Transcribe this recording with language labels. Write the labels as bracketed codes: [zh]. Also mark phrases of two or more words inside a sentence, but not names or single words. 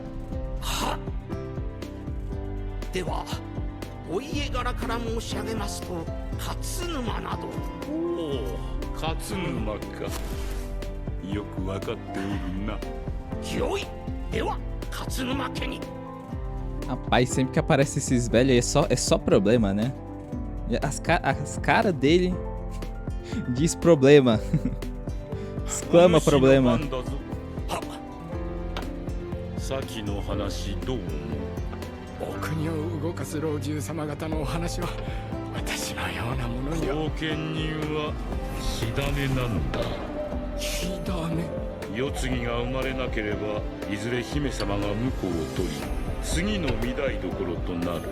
[ja] はっ。ではお家柄から申し上げますと、勝沼など。おお、勝沼か。よくわかっておるな。よい。では勝沼家に。 [pt] Rapaz, sempre que aparece esses velhos aí é só problema, né? As caras dele diz problema. Exclama problema. [ja] 先の話どう思う？お国を動かす老中様方のお話は私のようなものには。後見人は火種なんだ。火種。世継ぎが生まれなければいずれ姫様が婿を取り、次の御台所となる。